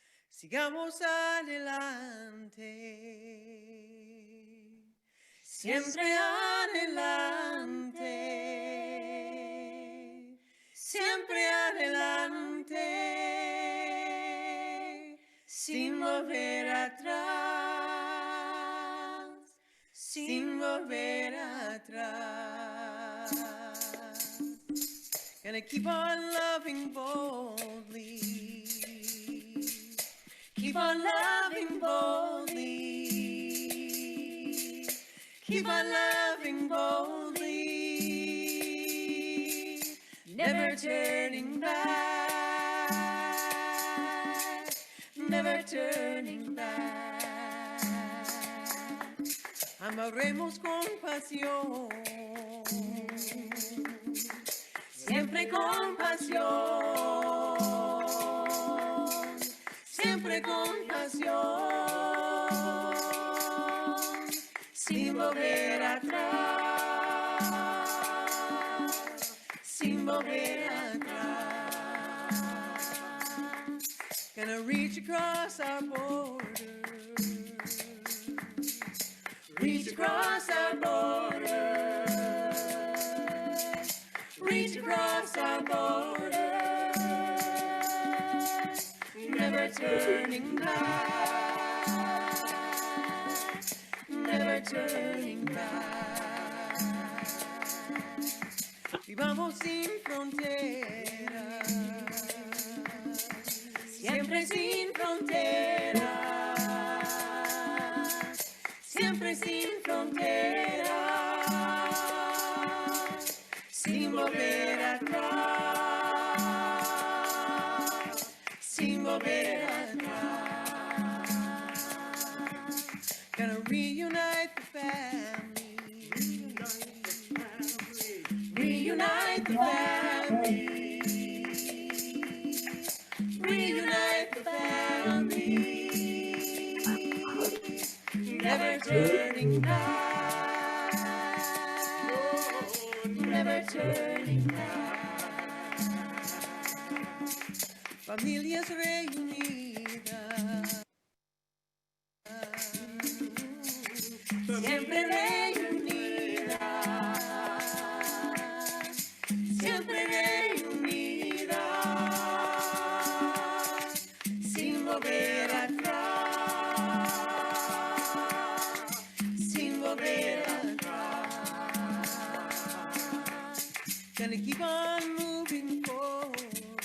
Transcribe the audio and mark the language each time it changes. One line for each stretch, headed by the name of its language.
Spanish: Sigamos adelante, siempre adelante, siempre adelante, sin volver atrás, sin volver atrás.
English: Gonna keep on loving boldly. Keep on loving boldly. Keep on loving boldly. Never turning back. Never turning back.
Spanish: Amaremos con pasión. Siempre con pasión. Siempre con pasión, sin volver atrás, sin volver atrás.
English: Gonna reach across our borders, reach across our borders, reach across our borders. Never turning back, never turning back.
Spanish: Vivamos sin fronteras, siempre sin fronteras, siempre sin fronteras, sin volver atrás, sin volver atrás.
English: Gonna reunite the family, reunite the family, reunite the family, never turning back, never turning back.
Spanish: Familias reunidas, siempre reunidas, siempre reunidas, sin volver atrás, sin volver atrás.
English: Gonna keep on moving forward.